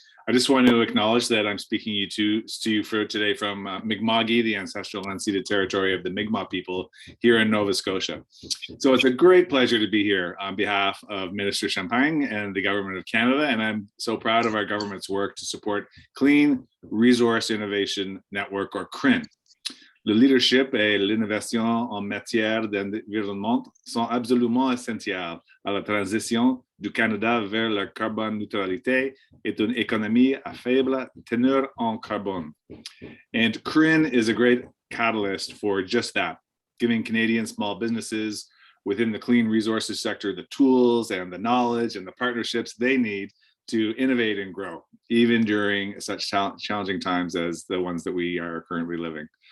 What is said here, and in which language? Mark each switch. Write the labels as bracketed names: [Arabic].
[English] I just want to acknowledge that I'm speaking to you for today from Mi'kma'ki, the ancestral unceded territory of the Mi'kmaq people here in Nova Scotia. So it's a great pleasure to be here on behalf of Minister Champagne and the Government of Canada, and I'm so proud of our government's work to support Clean Resource Innovation Network, or CRIN. [French] Le leadership et l'innovation en matière d'environnement sont absolument essentiels à la transition du Canada vers la carbone neutralité et une économie à faible teneur en carbone. [English] And CRIN is a great catalyst for just that, giving Canadian small businesses within the clean resources sector the tools and the knowledge and the partnerships they need to innovate and grow, even during such challenging times as the ones that we are currently living.